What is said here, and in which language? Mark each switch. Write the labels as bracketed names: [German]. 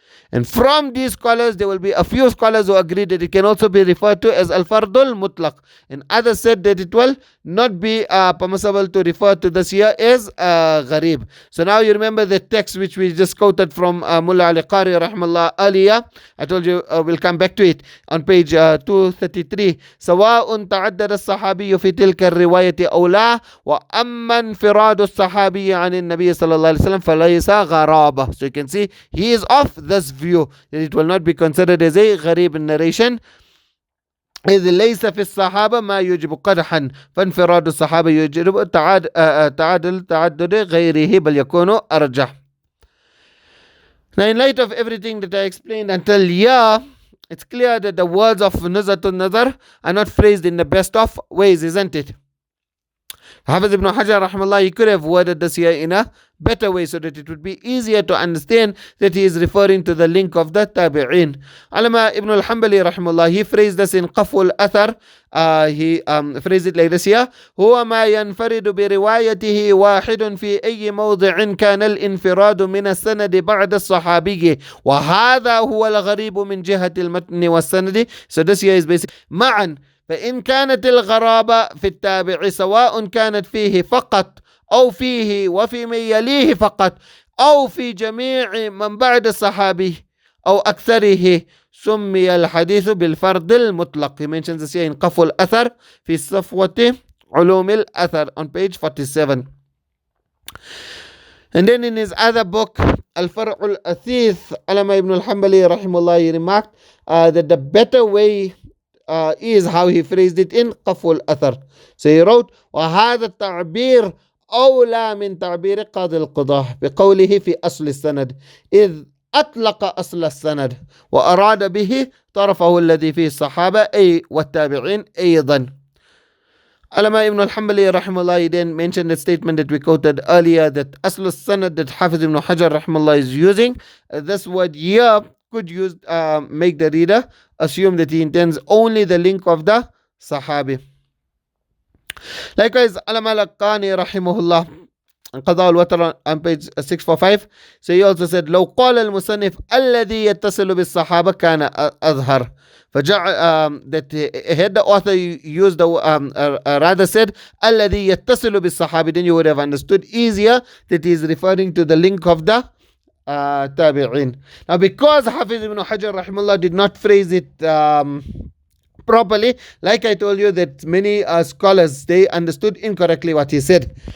[English] And from these scholars, there will be a few scholars who agree that it can also be referred to as al-fardul mutlaq. And others said that it will not be permissible to refer to this here as gharib. So now you remember the text which we just quoted from Mullah Ali Qari rahmallah earlier. I told you we'll come back to it on page 233. [Arabic] سواء تعدد الصحابي في تلك الرواية أو لا وأما انفراد الصحابي عن النبي صلى الله عليه وسلم فليس غرابة. [English] So you can see he is of this view that it will not be considered as a gharib narration. [Arabic] إذ ليس في الصحابة ما يجب قدحا فانفراد الصحابة يجب تعدد غيره بل يكون أرجح. [English] Now in light of everything that I explained until here, it's clear that the words of Nuzha an-Naḍar are not phrased in the best of ways, isn't it? Hafiz ibn Hajar rahmallah, he could have worded this here in a better way so that it would be easier to understand that he is referring to the link of the tabi'in. Alama ibn al-Hanbali rahmallah, he phrased this in Qaful Athar. He phrased it like this here: [Arabic] هو ما ينفرد بروايته واحد في أي موضع كان الانفراد من السند بعد الصحابي وهذا هو الغريب من جهة المتن والسند. [English] So this here is basically معا. [Arabic] فإن كانت الغرابة في التابع سواء كانت فيه فقط أو فيه وفي من يليه فقط أو في جميع من بعد الصحابي أو أكثره سمي الحديث بالفرد المطلق. [English] He mentions this here in [Arabic] قفو الأثر في صفوة علوم الأثر [English] on page 47. And then in his other book الفرع الأثيث, Alama ibn al-Hanbali rahimahullah, he remarked that the better way is how he phrased it in قفو الأثر. So he wrote [Arabic] وهذا التعبير أولى من تعبير قاضي القضاة بقوله في أصل السند إذ أطلق أصل السند وأراد به طرفه الذي فيه الصحابة أي والتابعين أيضا. [English] Alama ibn al-Hanbali rahimahullah, he then mentioned the statement that we quoted earlier, that أصل السند that Hafiz ibn Hajar rahimahullah is using. This word here could use make the reader assume that he intends only the link of the Sahabi. Likewise, Alama al-Qani rahimahullah, Qada al-Watar on page 645. So he also said, [Arabic] لو قال المصنف الذي يتصل بالصحابة كان أظهر. [English] That had the author used the rather said [Arabic] الذي يتصل بالصحابة, [English] then you would have understood easier that he is referring to the link of the tabi'in. Now because Hafiz ibn Hajar rahimahullah did not phrase it properly, like I told you that many scholars, they understood incorrectly what he said.